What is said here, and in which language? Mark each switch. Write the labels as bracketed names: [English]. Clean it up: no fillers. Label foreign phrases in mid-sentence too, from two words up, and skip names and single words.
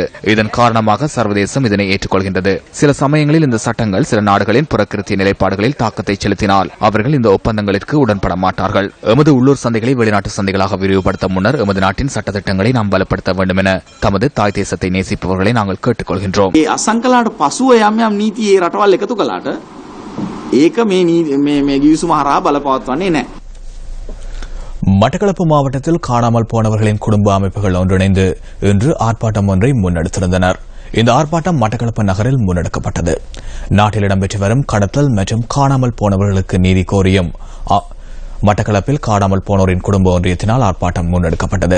[Tamil] இதன் காரணமாக சர்வதேசம் இதனை ஏற்றுக்கொள்கின்றது. சில சமயங்களில் இந்த சட்டங்கள் சில நாடுகளின் புறக்கிருத்திய நிலைப்பாடுகளில் தாக்கத்தை செலுத்தினால் அவர்கள் இந்த ஒப்பந்தங்களுக்கு உடன்பட மாட்டார்கள். எமது உள்ளூர் சந்தைகளை வெளிநாட்டு சந்தைகளாக விரிவுபடுத்த முன்னர் எமது நாட்டின் சட்டத்திட்டங்களை நாம் பலப்படுத்த வேண்டும் என தமது தாய் தேசத்தை நேசிப்பவர்களை நாங்கள் கேட்டுக் கொள்கின்றோம். [Sinhala] අසංකලාට පසුව යම් යම් නීති ඒ රටවල් එකතු කළාට ඒක මේ ගිවිසුම හරහා බලපවත්වන්නේ නැහැ. [Tamil] மட்டக்களப்பு மாவட்டத்தில் காணாமல் போனவர்களின் குடும்ப அமைப்புகள் ஒன்றிணைந்து இன்று ஆர்ப்பாட்டம் ஒன்றை முன்னெடுத்திருந்தனர். இந்த ஆர்ப்பாட்டம் மட்டக்களப்பு நகரில் முன்னெடுக்கப்பட்டது. நாட்டில் இடம்பெற்று வரும் கடத்தல் மற்றும் காணாமல் போனவர்களுக்கு நீதி கோரியும் மட்டக்களப்பில் காணாமல் போனோரின் குடும்ப ஒன்றியத்தினால் ஆர்ப்பாட்டம் முன்னெடுக்கப்பட்டது.